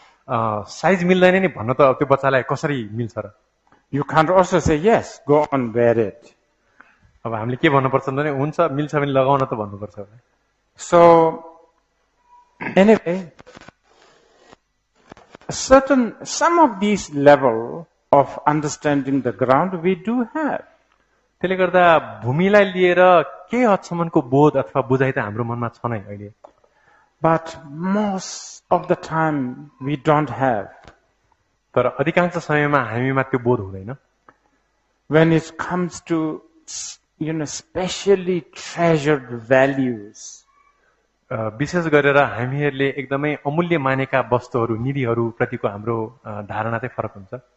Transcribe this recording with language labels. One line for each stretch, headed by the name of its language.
Nepali: Size मिल्दैन नि भन्न त त्यो बच्चालाई कसरी मिल्छ र?
English: You can't also say, yes, go on, wear it.
Nepali: अब हामीले के भन्नुपर्छ भने हुन्छ मिल्छ भने लगाउन त भन्नुपर्छ होला।
English: So, anyway, some of these level of understanding the ground we do have.
Nepali: त्यसले गर्दा भूमिलाई लिएर के हदसम्मको बोध अथवा बुझाइ त हाम्रो मनमा छ नै अहिले।
English: But most of the time we don't have.
Nepali: तर अधिकांश समयमा हामीमा त्यो बोध हुँदैन।
English: When it comes to, specially treasured values.
Nepali: विशेष गरेर हामीहरूले एकदमै अमूल्य मानेका वस्तुहरू निधिहरू प्रतिको हाम्रो धारणा चाहिँ फरक हुन्छ।